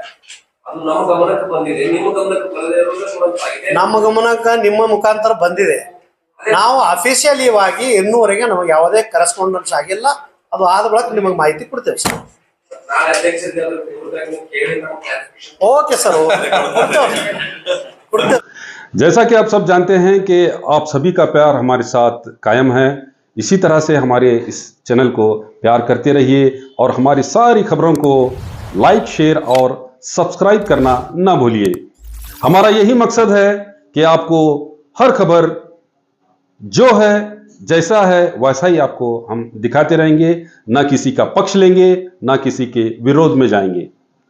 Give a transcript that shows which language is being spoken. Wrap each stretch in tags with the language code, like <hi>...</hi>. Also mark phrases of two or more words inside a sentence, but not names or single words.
<kn>ಅದು ನಮ್ಮ ಗಮನಕ್ಕೆ ಬಂದಿದೆ, ನಿಮ್ಮ ಗಮನಕ್ಕೆ ಬರದೇ ಇರೋದು ನಮ್ಮ ಗಮನಕ್ಕೆ ನಿಮ್ಮ ಮುಖಾಂತರ ಬಂದಿದೆ. ನಾವು ಅಫಿಷಿಯಲಿವಾಗಿ ಇನ್ನೂವರೆಗೆ ನಮಗೆ ಯಾವುದೇ ಕರೆಸ್ಪಾಂಡೆನ್ಸ್ ಆಗಿಲ್ಲ. ಅದು ಆದ ಬಳಿಕ ನಿಮಗೆ ಮಾಹಿತಿ ಕೊಡ್ತೇವೆ ಸರ್. ನಾಳೆ ಅಧ್ಯಕ್ಷರಿಗೆ ಅದರ ಕುರಿತಾಗಿ ಕೇಳಿ ನಾವು ಕ್ಲಾರಿಫಿಕೇಶನ್</kn> <en>okay sir,</en> <kn>ಕೊಡ್ತೇವೆ.</kn> <hi>जैसा कि आप सब जानते हैं कि आप सभी का प्यार हमारे साथ कायम है। इसी तरह से हमारे इस चैनल को प्यार करते रहिए और हमारी सारी खबरों को लाइक, शेयर और सब्सक्राइब करना ना भूलिए। हमारा यही मकसद है कि आपको हर खबर जो है जैसा है वैसा ही आपको हम दिखाते रहेंगे, ना किसी का पक्ष लेंगे, ना किसी के विरोध में जाएंगे।</hi>